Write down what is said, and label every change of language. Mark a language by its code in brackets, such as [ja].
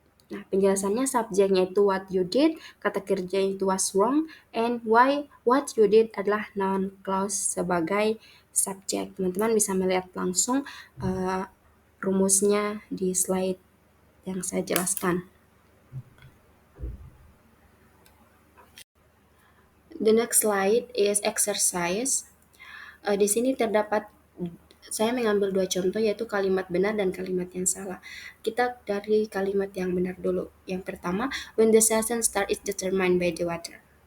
[id] Nah, penjelasannya subjeknya itu [en] what you did, [id] kata kerja itu [en] was wrong, and why what you did [id] adalah noun clause sebagai subjek. Teman-teman bisa melihat langsung rumusnya di slide yang saya jelaskan. [en] The next slide is exercise. [id] Di sini terdapat saya mengambil dua contoh yaitu kalimat benar dan kalimat yang salah. Kita dari kalimat yang benar dulu. [en] Yang pertama, when the season start is determined by the weather.